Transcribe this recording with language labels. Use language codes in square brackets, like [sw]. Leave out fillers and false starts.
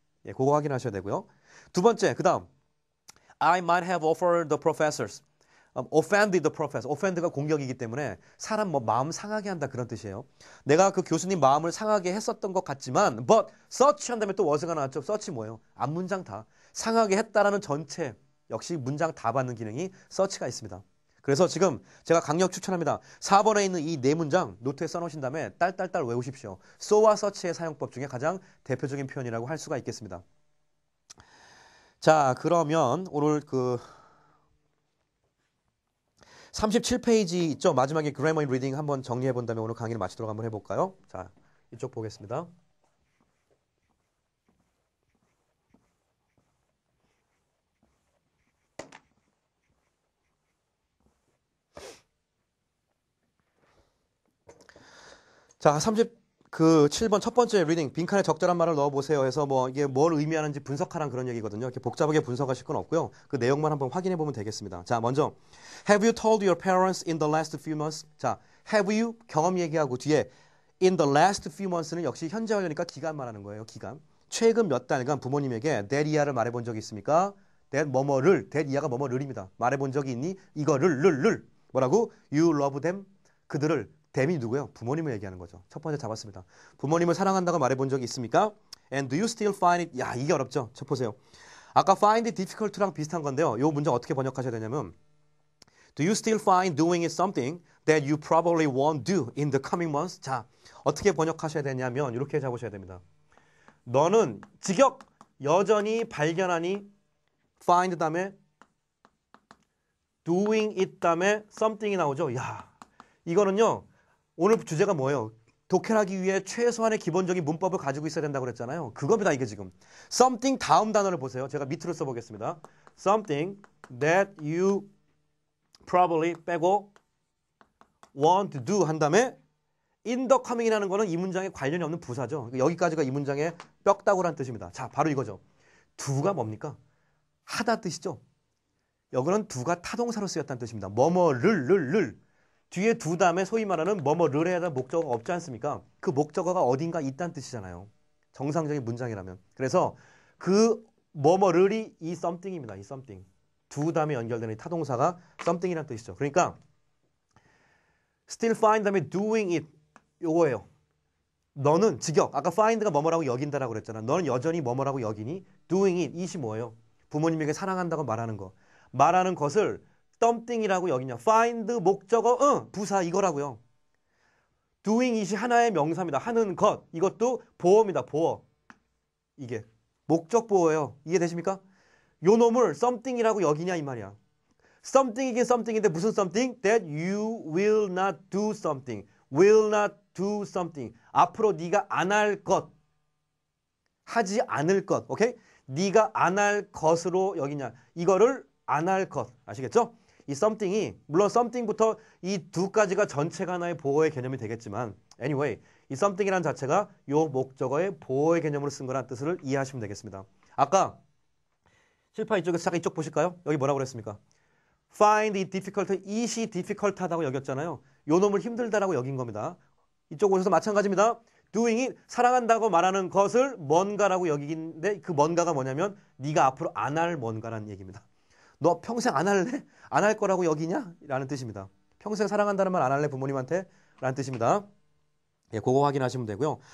[ko] 예, 그거 확인하셔야 되고요. [en] 두 번째 그 다음 I might have offered the professors offended the professor. [ko] offend가 공격이기 때문에 사람 뭐 마음 상하게 한다 그런 뜻이에요. 내가 그 교수님 마음을 상하게 했었던 것 같지만 but such 한 다음에 또 was가 나왔죠. such 뭐예요? 앞문장 다 상하게 했다라는 전체 역시 문장 다 받는 기능이 such가 있습니다. 그래서 지금 제가 강력 추천합니다. 4번에 있는 이 네 문장 노트에 써놓으신 다음에 딸딸딸 외우십시오. so와 such의 사용법 중에 가장 대표적인 표현이라고 할 수가 있겠습니다. 자, 그러면 오늘 그 37페이지 있죠? 마지막에 grammar in reading 한번 정리해 본 다음에 오늘 강의를 마치도록 한번 해볼까요? 자, 이쪽 보겠습니다. 자, 7번 첫 번째 리딩, 빈칸에 적절한 말을 넣어보세요 해서 뭐 이게 뭘 의미하는지 분석하란 그런 얘기거든요. 이렇게 복잡하게 분석하실 건 없고요. 그 내용만 한번 확인해 보면 되겠습니다. 자, 먼저 [en] Have you told your parents in the last few months? [ko] 자, have you 경험 얘기하고 뒤에 in the last few months는 역시 현재 완료니까 기간 말하는 거예요. 기간. 최근 몇 달간 부모님에게 that 이하를 말해본 적이 있습니까? that 뭐뭐를, that 이하가 뭐뭐를입니다. 말해본 적이 있니? 이거를 뭐라고? [en] You love them. [ko] 그들을 them이 누구예요? 부모님을 얘기하는 거죠. 첫 번째 잡았습니다. 부모님을 사랑한다고 말해본 적이 있습니까? [en] And do you still find it? [ko] 야, 이게 어렵죠. 저 보세요. 아까 find it difficult랑 비슷한 건데요. 이 문장 어떻게 번역하셔야 되냐면 [en] Do you still find doing it something that you probably won't do in the coming months? [ko] 자, 어떻게 번역하셔야 되냐면 이렇게 잡으셔야 됩니다. 너는 직역 여전히 발견하니 find 다음에 doing it 다음에 something이 나오죠. 야, 이거는요. 오늘 주제가 뭐예요? 독해하기 위해 최소한의 기본적인 문법을 가지고 있어야 된다고 그랬잖아요. 그겁니다, 이게 지금. something 다음 단어를 보세요. 제가 밑으로 써보겠습니다. something that you probably 빼고 want to do 한 다음에 in the coming이라는 거는 이 문장에 관련이 없는 부사죠. 여기까지가 이 문장의 뼈다구라는 뜻입니다. 자, 바로 이거죠. do가 뭡니까? 하다 뜻이죠. 여기는 do가 타동사로 쓰였다는 뜻입니다. 뭐뭐를 뒤에 두 다음에 소위 말하는 뭐뭐를 해야 될 목적어가 없지 않습니까? 그 목적어가 어딘가 있다는 뜻이잖아요. 정상적인 문장이라면. 그래서 그 뭐뭐를이 이 something입니다. 이 something. 두 다음에 연결되는 이 타동사가 something이라는 뜻이죠. 그러니까 still find 다음에 doing it 요거예요. 너는 직역. 아까 find가 뭐뭐라고 여긴다라고 그랬잖아. 너는 여전히 뭐뭐라고 여기니? doing it. it이 뭐예요? 부모님에게 사랑한다고 말하는 거. 말하는 것을 something이라고 여기냐. find 목적어 부사 이거라고요. doing it이 하나의 명사입니다. 하는 것. 이것도 보어입니다. 보어. 이게 목적 보어예요. 이해되십니까? 요 놈을 something이라고 여기냐 이 말이야. something이긴 something인데 무슨 something? [en] That you will not do something. will not do something. [ko] 앞으로 네가 안 할 것. 하지 않을 것. 오케이? 네가 안 할 것으로 여기냐. 이거를 안 할 것. 아시겠죠? 이 something이 물론 something부터 이 두 가지가 전체가 하나의 보호의 개념이 되겠지만 anyway 이 something이라는 자체가 요 목적어의 보호의 개념으로 쓴 거라는 뜻을 이해하시면 되겠습니다. 아까 실파 이쪽에서 잠깐 이쪽 보실까요? 여기 뭐라고 그랬습니까? find it difficult, it이 difficult하다고 여겼잖아요. 요 놈을 힘들다라고 여긴 겁니다. 이쪽 오셔서 마찬가지입니다. doing it, 사랑한다고 말하는 것을 뭔가라고 여기는데 그 뭔가가 뭐냐면 네가 앞으로 안 할 뭔가라는 얘기입니다. 너 평생 안 할래? 안 할 거라고 여기냐? 라는 뜻입니다. 평생 사랑한다는 말 안 할래 부모님한테? 라는 뜻입니다. 예, 그거 확인하시면 되고요.